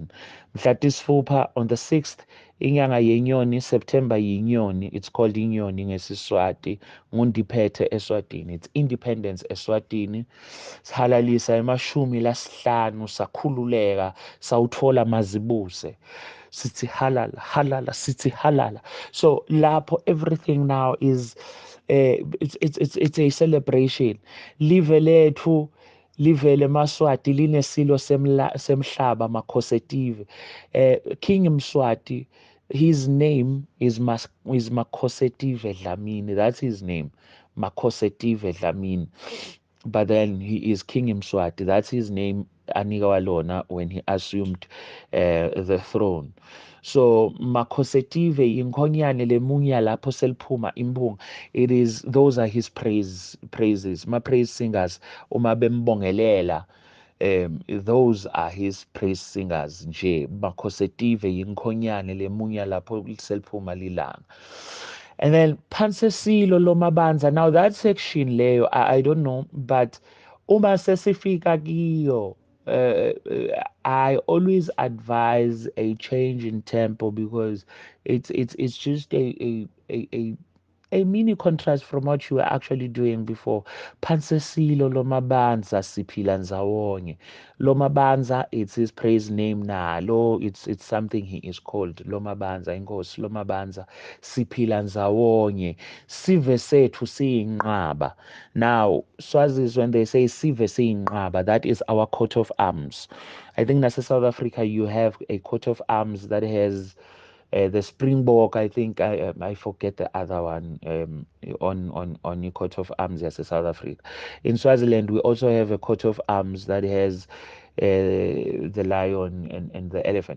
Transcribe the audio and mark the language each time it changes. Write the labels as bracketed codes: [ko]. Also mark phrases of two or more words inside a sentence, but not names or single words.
[ss] Mhla tisitfupha [en] on the 6th, [ss] inyanga yenyoni, September yinyoni, [en] it's called [ss] inyoni ngesiswati, ngundiphethe eSwatini, [en] it's independence eSwatini. [ss] Sihalalisa emashumi lasihlanu, sakhululeka, sawutfola mazibuse. Sithi halala, halala, sithi halala. [en] So lapho everything now is it's a celebration. [ss] Live lethu, live leMaswati linesilo semhlaba makhosetive. [en] King Mswati, his name is Makhosetive Dlamini. That's his name, Makhosetive Dlamini. But then he is King Mswati. That's his name, Aniga Walona, when he assumed the throne. [ss] So Makhosetive inkonyane lemunya lapho seliphuma imbunga. [en] It is, those are his praises. My praise singers [ss] uma bembongelela, [en] those are his praise singers nje. [ss] Makhosetive inkhonyane lemunya lapho seliphuma lilanga. [en] And then Pansesilo Lomabanza. Now that section leyo, I don't know, but [ss] uma sesifika kiyo, [en] I always advise a change in tempo because it's just a mini contrast from what you were actually doing before. [ss] Pansesilo Lomabanza siphila ndzawonye. Lomabanza, [en] it's his praise name nalo. It's something he is called. [ss] Lomabanza, inkosi Lomabanza siphila ndzawonye. Sive sethu siyinqaba. [en] Now, Swazis, when they say [ss] sive siyinqaba, [en] that is our coat of arms. I think that's South Africa, you have a coat of arms that has the Springbok, I think I forget the other one on the coat of arms as South Africa. In Swaziland, we also have a coat of arms that has the lion and the elephant.